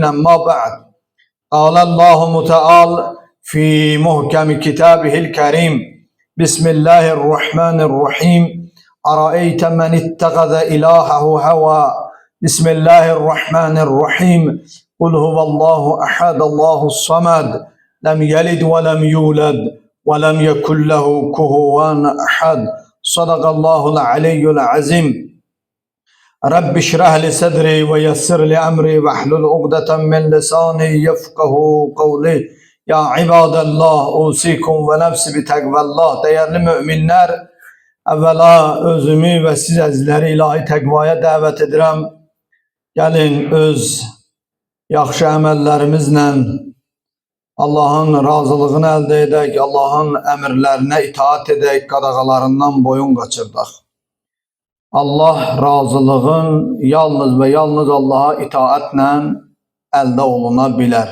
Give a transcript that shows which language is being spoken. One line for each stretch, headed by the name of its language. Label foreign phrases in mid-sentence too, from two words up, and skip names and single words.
Arabic: أما بعد، قال الله تعالى في محكم كتابه الكريم: بسم الله الرحمن الرحيم أرأيت من اتخذ إلهه هوى بسم الله الرحمن الرحيم قل هو الله أحد الله الصمد لم يلد ولم يولد ولم يكن له كفوا أحد. صدق الله العلي العظيم. رب اشرح لي صدري ويسر لي امري واحلل عقدة من لساني يفقهوا قولي. يا عباد الله، أوصيكم ونفسي بتقوى الله.
Turkish: Değerli müminler,
Azerbaijani: evvela özümü ve siz əzizləri ilahi təqvaya dəvət edirəm. Gəlin öz yaxşı əməllərimizlə Allahın razılığını əldə edək, Allahın əmrlərinə itaat edək, qadağalarından boyun qaçırdaq. Allah razılığın yalnız ve yalnız Allah'a itaatlə əldə oluna bilər.